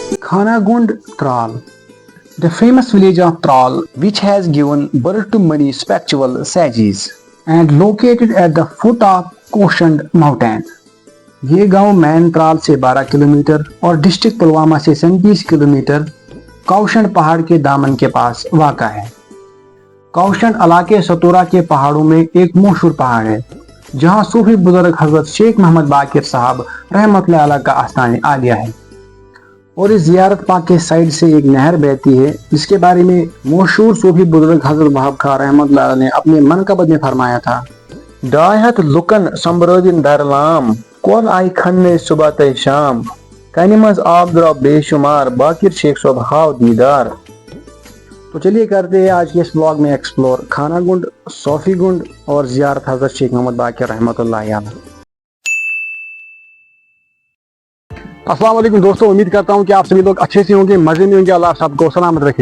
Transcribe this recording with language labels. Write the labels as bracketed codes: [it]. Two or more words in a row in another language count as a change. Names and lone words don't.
[en] Khanagund Tral, the famous village of Tral, which has given birth to many spiritual sages and located at the foot of Koshand mountain. [hi] ये गांव मैन त्राल से 12 किलोमीटर और डिस्ट्रिक्ट पुलवामा से 37 किलोमीटर कौशंड पहाड़ के दामन के पास वाक़ा है। कौशंड इलाके सतोरा के पहाड़ों में एक मशहूर पहाड़ है जहां सूफी बुजुर्ग हजरत शेख मोहम्मद बाकिर साहब [ar] رحمة الله عليه [hi] का आस्थान आलिया है और इस जियारत पाक के साइड से एक नहर बहती है जिसके बारे में मशहूर सूफी बुजुर्ग हजरत वहाब खां [ar] رحمة الله عليه [hi] ने अपने मनकबत में फरमाया था, [ks] डायहत लुकन संबरोदिन दरलाम कौन आई खन्ने सुबह तय शाम कनिमज आबदरा बेशुमार बाकिर शेख साहब हाव दीदार। [hi] तो चलिए करते हैं आज के इस ब्लॉग में एक्सप्लोर खानागुंड, सोफीगुंड और जियारत हजरत शेख मोहम्मद बाकिर [ar] رحمة الله عليه. السلام عليكم [hi] दोस्तों, उम्मीद करता हूँ कि आप सभी लोग अच्छे से होंगे, मजे में होंगे, अल्लाह सबको सलामत रखे।